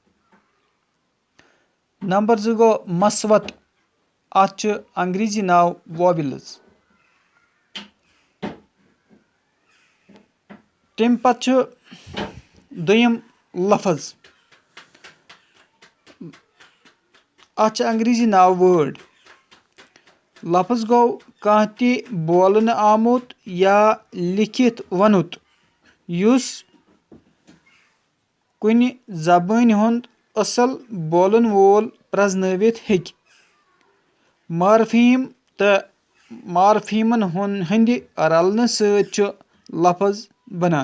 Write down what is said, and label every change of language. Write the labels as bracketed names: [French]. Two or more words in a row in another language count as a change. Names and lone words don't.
[Kashmiri] नंबर 2 गो मसवत, अत अंग्रेजी नाव वॉवेल्स। तम पत दोयम लफज, अत अंग्रेजी नाव वर्ड। लफज गो कह ति बोलन आमुत या लिखित वनुत युस कुन जबान हुंद असल बोलन वोल प्रजनवित हेक। मॉर्फीम तो मॉर्फीमन हंद रलन सत लफज बनान।